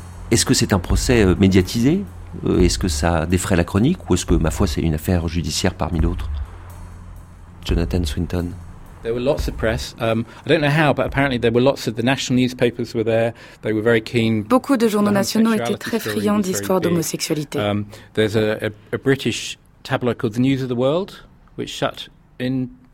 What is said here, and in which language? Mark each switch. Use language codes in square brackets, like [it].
[fr] Est-ce que c'est un procès médiatisé ? Est-ce que ça défraie la chronique ? Ou est-ce que, ma foi, c'est une affaire judiciaire parmi d'autres ? Jonathan Swinton. [en] There were lots of press. I don't know how, but apparently there were lots of the national newspapers were there. They were very keen. [fr] Beaucoup de journaux nationaux étaient très friands d'histoires d'homosexualité. [en] There's a British tabloid called the News of the World, which shut in.